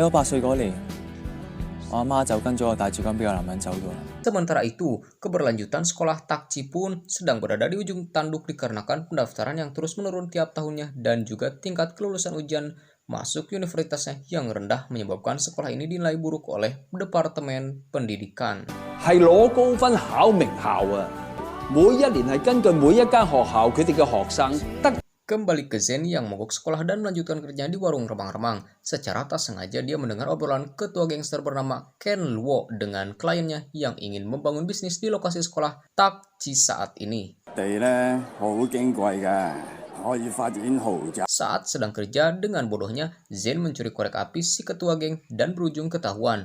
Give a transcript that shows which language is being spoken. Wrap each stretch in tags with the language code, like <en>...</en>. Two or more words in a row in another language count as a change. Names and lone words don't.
<id>Sementara itu, keberlanjutan sekolah Takci pun sedang berada di ujung tanduk dikarenakan pendaftaran yang terus menurun tiap tahunnya dan juga tingkat kelulusan ujian masuk universitasnya yang rendah menyebabkan sekolah ini dinilai buruk oleh Departemen Pendidikan.</id> <yue>係攞高分考名校啊！每一年係根據每一間學校佢哋嘅學生得。</yue> <id>Kembali ke Zen yang mogok sekolah dan melanjutkan kerjanya di warung remang-remang. Secara tak sengaja dia mendengar obrolan ketua gangster bernama Ken Luo dengan kliennya yang ingin membangun bisnis di lokasi sekolah Takji saat ini. Saat sedang kerja, dengan bodohnya Zen mencuri korek api si ketua geng dan berujung ketahuan.</id>